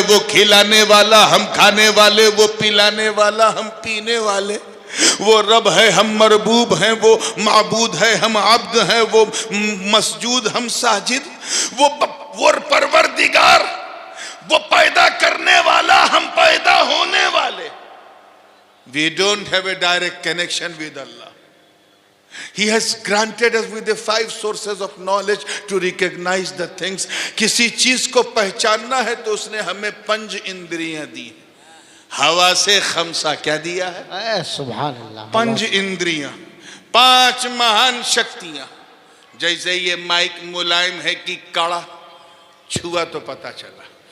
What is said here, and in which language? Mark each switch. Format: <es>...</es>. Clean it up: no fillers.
<hi>वो खिलाने वाला, हम खाने वाले। वो पिलाने वाला, हम पीने वाले। वो रब है, हम मरबूब हैं। वो माबूद है, हम अब्द हैं। वो मसजूद, हम साजिद। वो परवरदिगार, वो पैदा करने वाला, हम पैदा होने वाले।</hi> <en>We don't have a direct connection with Allah. He has granted us with the 5 sources of knowledge to recognize the things.</en> <hi>किसी चीज को पहचानना है तो उसने हमें 5 इंद्रियां दी। हवा से खमसा क्या दिया है? सुभान अल्लाह। 5 इंद्रियां, 5 महान शक्तियां। जैसे ये माइक मुलायम है कि कड़ा, छुआ तो पता चला।</hi>